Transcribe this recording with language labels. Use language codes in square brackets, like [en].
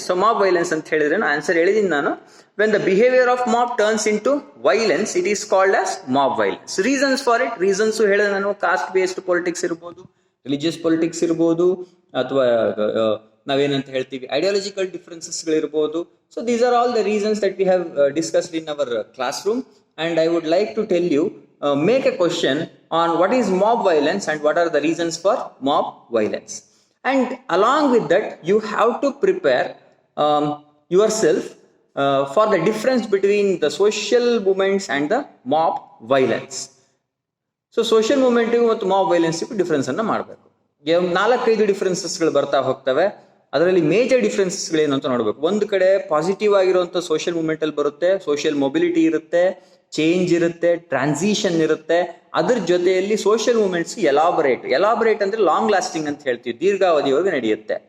[en] so mob violence [kn] ಅಂತ ಹೇಳಿದ್ರೆ answer ಹೇಳಿದೀನಿ ನಾನು. [en] When the behaviour of mob turns into violence, it is called as mob violence. [kn] Reasons for it, reasons ಹೇಳಿದ್ರೆ ನಾನು cost based politics ಇರ್ಬೋದು, religious politics ಇರ್ಬೋದು, ಅಥವಾ ನಾವೇನಂತ ಹೇಳ್ತೀವಿ ideological differences ಗಳಿರ್ಬೋದು. [en] So these are all the reasons that we have discussed in our classroom. And I would like to tell you, make a question on what is mob violence and what are the reasons for mob violence. And along with that, you have to prepare yourself for the difference between the social movements and the mob violence. [kn] So social movement ಮತ್ತು mob violence difference ಅನ್ನ ಮಾಡಬೇಕು. 4-5 ಡಿಫ್ರೆನ್ಸಸ್ಗಳು ಬರ್ತಾ ಹೋಗ್ತವೆ. ಅದರಲ್ಲಿ major ಡಿಫ್ರೆನ್ಸಸ್ಗಳೇನು ಅಂತ ನೋಡಬೇಕು. ಒಂದು ಕಡೆ ಪಾಸಿಟಿವ್ ಆಗಿರುವಂಥ ಸೋಷಿಯಲ್ ಮೂವ್ಮೆಂಟ್ ಅಲ್ಲಿ ಬರುತ್ತೆ, ಸೋಷಿಯಲ್ ಮೊಬಿಲಿಟಿ ಇರುತ್ತೆ, ಚೇಂಜ್ ಇರುತ್ತೆ, ಟ್ರಾನ್ಸಿಷನ್ ಇರುತ್ತೆ. ಅದ್ರ ಜೊತೆಯಲ್ಲಿ ಸೋಷಿಯಲ್ ಮೂವ್ಮೆಂಟ್ಸ್ ಎಲಾಬರೇಟ್ ಅಂದ್ರೆ ಲಾಂಗ್ ಲಾಸ್ಟಿಂಗ್ ಅಂತ ಹೇಳ್ತೀವಿ, ದೀರ್ಘಾವಧಿಯಾಗಿ ನಡೆಯುತ್ತೆ.